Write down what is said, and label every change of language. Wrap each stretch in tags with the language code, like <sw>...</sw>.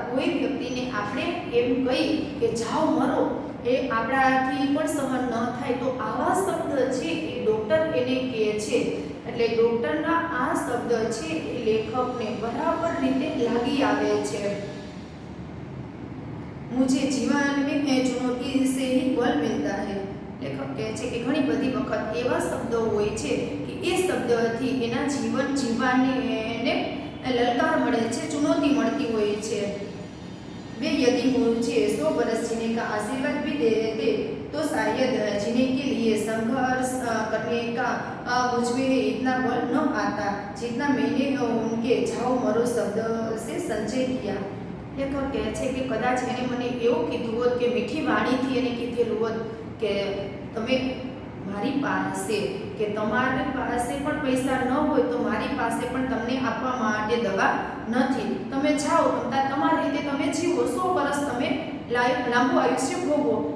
<gu>કોઈ વ્યક્તિને આપણે એમ કહી કે જાઓ મરો, એ આપણાથી પણ સહન ન થાય, તો આવા શબ્દ છે એ ડૉક્ટર એને કહે છે. એટલે ડૉક્ટરના આ શબ્દ છે એ લેખકને બરાબર રીતે લાગી આવે છે.</gu> <hi>मुझे जीवन में चुनौती से ही बल मिलता है.</hi> <gu>લેખક કહે છે કે ઘણી બધી વખત એવા શબ્દો હોય છે કે એ શબ્દથી એના જીવન જીવવાની એને લલકાર મળે છે, ચુનौती મળતી હોય છે.</gu> <hi>वे यदि मुझे 100 बरस जीने का आशीर्वाद भी दे देते तो शायद जीने के लिए संघर्ष करने का मुझ में इतना बल न आता जितना मैंने उनके जाओ मरो शब्द से संचय किया.</hi> <gu>લેખક કહે છે કે કદાચ એને મને એવું કીધું હોત કે મીઠી વાણીથી એને કીધેલું હોત કે તમે મારી પાસે, કે તમારી પાસે પણ પૈસા ન હોય તો મારી પાસે પણ તમને આપવા માટે દવા નથી, તમે જાઓ, તમારી રીતે તમે જીવો, 100 વર્ષ તમે લાંબુ આયુષ્ય ભોગવો.</gu>